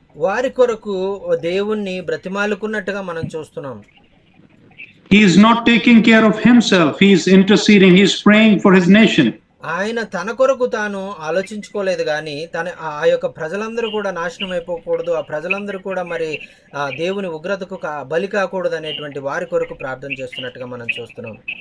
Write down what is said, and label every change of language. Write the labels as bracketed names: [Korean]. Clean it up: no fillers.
[Telugu] వారి కొరకు దేవుణ్ణి బ్రతిమాలుకున్నట్టుగా మనం చూస్తున్నాం. [English] He is not taking care of himself. He is interceding. He is praying for his nation. [Telugu] ఆయన తన కొరకు తాను ఆలోచించుకోలేదు కానీ ఆ యొక్క ప్రజలందరూ కూడా నాశనం అయిపోకూడదు, ఆ ప్రజలందరూ కూడా మరి దేవుని ఉగ్రతకు బలి కాకూడదు అనేటువంటి వారి కొరకు ప్రార్థన చేస్తున్నట్టుగా మనం చూస్తున్నాం.